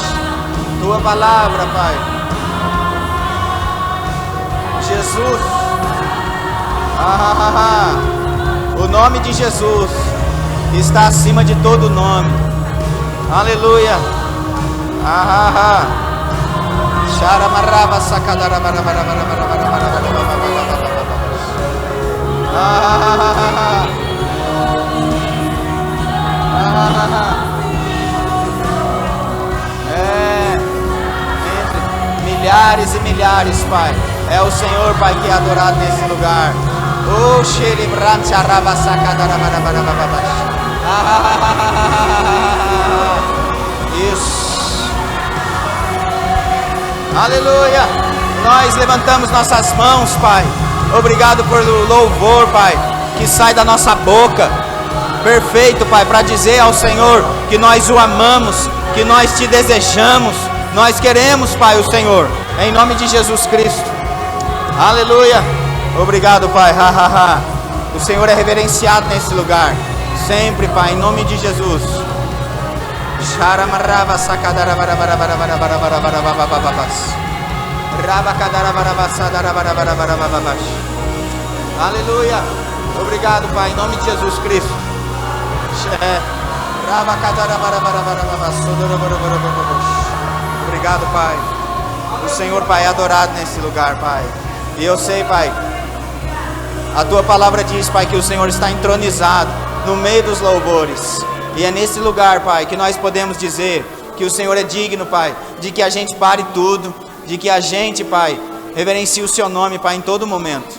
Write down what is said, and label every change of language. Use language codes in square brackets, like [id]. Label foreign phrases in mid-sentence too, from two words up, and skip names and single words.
[pt] Tua palavra, Pai. Jesus. O nome de Jesus está acima de todo nome. Aleluia. Sharamarava sakadara bara bara bara bara bara bara bara entre milhares e milhares, Pai, é o Senhor, Pai, que é adorado nesse lugar. Oh, Shelibran Charava sakadara bara bara bara bara. Isso. Aleluia. Nós levantamos nossas mãos, Pai. Obrigado por louvor, Pai, que sai da nossa boca. Perfeito, Pai, para dizer ao Senhor que nós o amamos, que nós te desejamos. Nós queremos, Pai, o Senhor, em nome de Jesus Cristo. Aleluia. Obrigado, Pai. O Senhor é reverenciado nesse lugar. Sempre, Pai, em nome de Jesus. Sharamarava sakadara bara bara bara bara bara bara bara bara bara. Rabakadara bara basadara bara bara bara bara. Aleluia. Obrigado, Pai, em nome de Jesus Cristo. Rabakadara bara bara bara bara. Obrigado, Pai. O Senhor, Pai, é adorado nesse lugar, Pai. E eu sei, Pai, a Tua palavra diz, Pai, que o Senhor está entronizado no meio dos louvores. E é nesse lugar, Pai, que nós podemos dizer que o Senhor é digno, Pai, de que a gente pare tudo, de que a gente, Pai, reverencie o Seu nome, Pai, em todo momento.